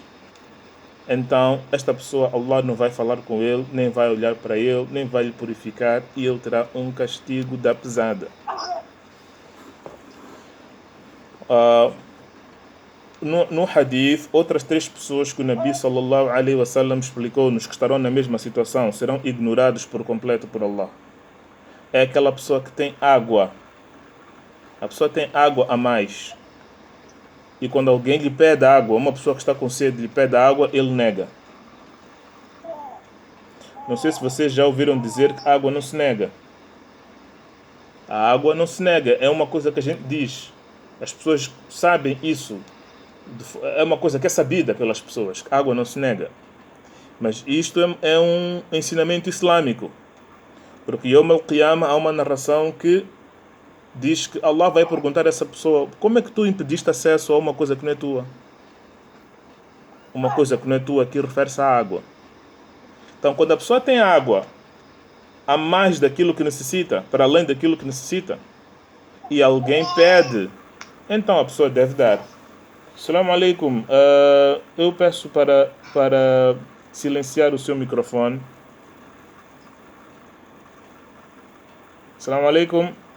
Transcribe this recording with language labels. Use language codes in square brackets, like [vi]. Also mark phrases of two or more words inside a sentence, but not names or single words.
[pt] Então esta pessoa, Allah não vai falar com ele, nem vai olhar para ele, nem vai lhe purificar, e ele terá um castigo da pesada. No hadith, outras 3 pessoas que o [ar] نبي صلى الله عليه وسلم [pt] explicou-nos que estarão na mesma situação serão ignorados por completo por Allah. É aquela pessoa que tem água. A pessoa tem água a mais. E quando alguém lhe pede água, uma pessoa que está com sede lhe pede água, ele nega. Não sei se vocês já ouviram dizer que a água não se nega. A água não se nega, é uma coisa que a gente diz. As pessoas sabem isso. É uma coisa que é sabida pelas pessoas, que a água não se nega. Mas isto é um ensinamento islâmico. Porque [ar] يوم القيامة [pt] há uma narração que diz que Allah vai perguntar a essa pessoa: como é que tu impediste acesso a uma coisa que não é tua? Uma coisa que não é tua aqui refere-se à água. Então, quando a pessoa tem água a mais daquilo que necessita, para além daquilo que necessita, e alguém pede, então a pessoa deve dar. [ar] السلام عليكم. [pt] Eu peço para silenciar o seu microfone. [ar] السلام عليكم.